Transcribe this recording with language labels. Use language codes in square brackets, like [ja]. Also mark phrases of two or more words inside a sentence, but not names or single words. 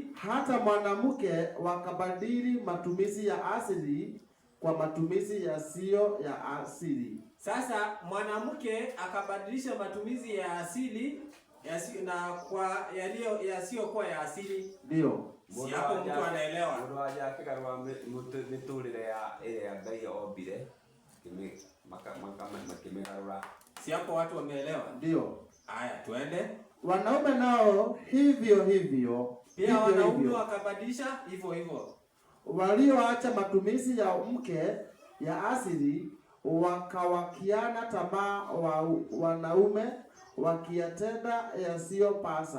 [sw] Hata mwanamke wakabadili matumizi ya asili kwa matumizi yasiyo ya asili. Sasa mwanamke akabadilisha matumizi ya asili na kwa yasiyo kwa ya asili. Ndio. Si hapo mtu anaelewa. [ki] Mundu aja akigarwa miturire ya ile ya Ngai obire. Makimegarura. [sw] Si hapo watu wameelewa? Ndio. Haya, tuende. Wanaume nao hivyo. Pia wanaume wakabadilisha hivyo. Walioacha matumizi ya mke ya asili wakawakiana tamaa wanaume wakiyatenda yasiyopasa.